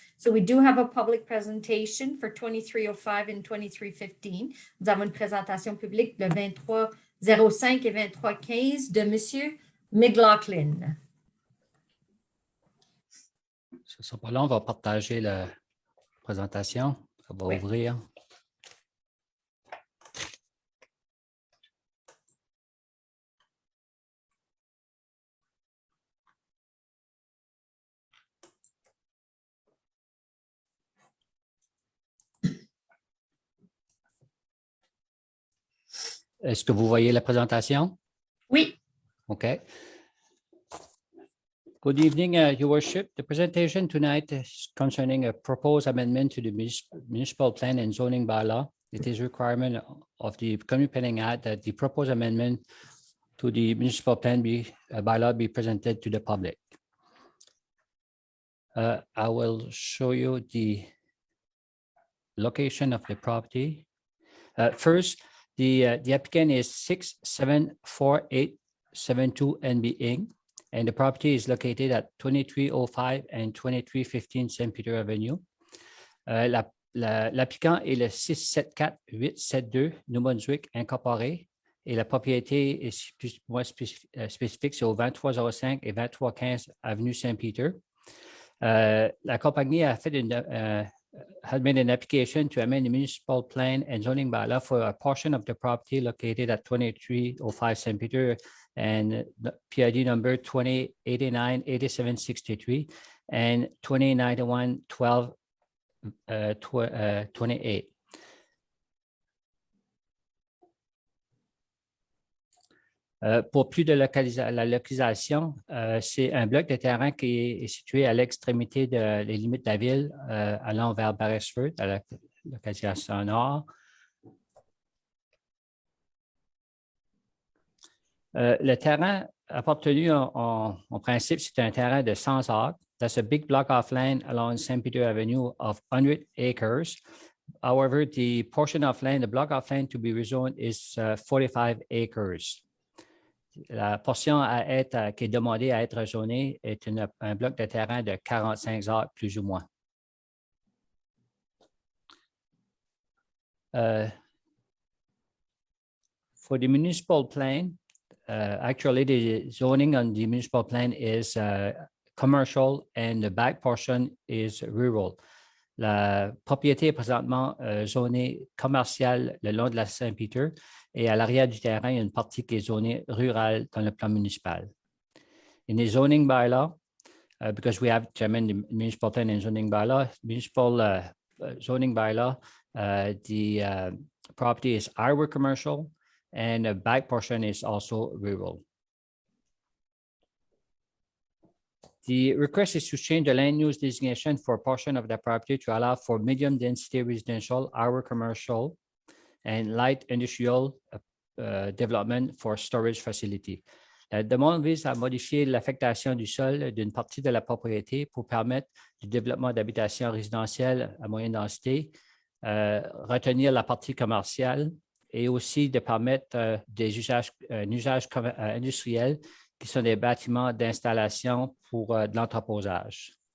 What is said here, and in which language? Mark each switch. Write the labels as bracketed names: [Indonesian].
[English] So we do have a public presentation for 2305 and 2315. [French] Nous avons une présentation publique le 2305 et 2315 de M. McLaughlin. Ce ne sera pas long, on va partager la présentation. Ça va Oui. ouvrir. Est-ce que vous voyez la présentation? Oui. Okay. [English] Good evening, Your Worship. The presentation tonight is concerning a proposed amendment to the municipal plan and zoning bylaw. It is a requirement of the Community Planning Act that the proposed amendment to the municipal plan bylaw be presented to the public. I will show you the location of the property. First, the applicant is 674872 NB Inc. And the property is located at 2305 and 2315 St. Peter Avenue. [French] L'applicant est le 674872 New Brunswick Incorporé et la propriété est spécifique, c'est au 2305 et 2315 Avenue Saint-Peter. La compagnie a fait [English] had made an application to amend the municipal plan and zoning bylaw for a portion of the property located at 2305 St. Peter and PID number 2089-8763 and 2091-1228. [French] Pour plus de la localisation, c'est un bloc de terrain qui est situé à l'extrémité des limites de la ville, allant vers Bathurst, à la localisation nord. Le terrain appartenu en principe, c'est un terrain de 100 acres. [English] That's a big block of land along St. Peter Avenue of 100 acres. However, the portion of land, the block of land to be rezoned is 45 acres. [French] La portion qui est demandée à être zonée est un bloc de terrain de 45 acres, plus ou moins. [English] For the municipal plan, actually the zoning on the municipal plan is commercial and the back portion is rural. [French] La propriété est présentement zonée commerciale le long de la Saint-Peter et à l'arrière du terrain, il y a une partie qui est zonée rurale dans le plan municipal. [English] In the zoning bylaw, because we have to amend the municipal plan and zoning bylaw, zoning bylaw, the property is highway commercial and the back portion is also rural. The request is to change the land use designation for a portion of the property to allow for medium density residential, highway commercial, and light industrial development for storage facility. [French] La demande vise à modifier l'affectation du sol d'une partie de la propriété pour permettre le développement d'habitations résidentielles à moyenne densité, retenir la partie commerciale et aussi de permettre un usage industriel qui sont des bâtiments d'installation pour de l'entreposage.